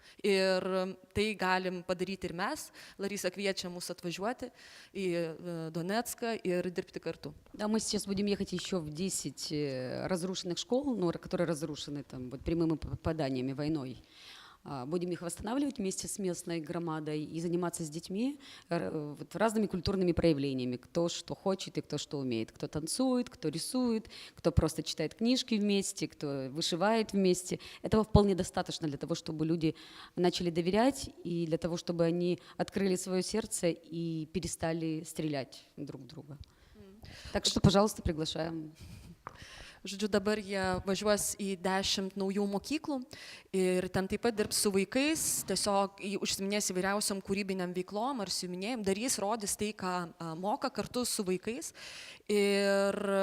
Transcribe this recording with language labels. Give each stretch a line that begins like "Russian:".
Lithuanian: Ir tai galim padaryti ir mes. Larisa kviečia mus atvažiuoti į Donецką ir dirbti kartu.
Russian: Да, мы сейчас будем ехать еще в 10 разрушенных школ, которые разрушены прямыми попаданиями, войной. Будем их восстанавливать вместе с местной громадой и заниматься с детьми разными культурными проявлениями. Кто что хочет и кто что умеет. Кто танцует, кто рисует, кто просто читает книжки вместе, кто вышивает вместе. Этого вполне достаточно для того, чтобы люди начали доверять и для того, чтобы они открыли свое сердце и перестали стрелять друг в друга. Так что, пожалуйста, приглашаем.
Lithuanian: Žodžiu, dabar jie važiuos į 10 naujų mokyklų ir ten taip pat dirbs su vaikais, tiesiog užsiminės įvairiausiam kūrybiniam veiklom ar siuvinėjim, darys, rodys tai, ką moka kartu su vaikais ir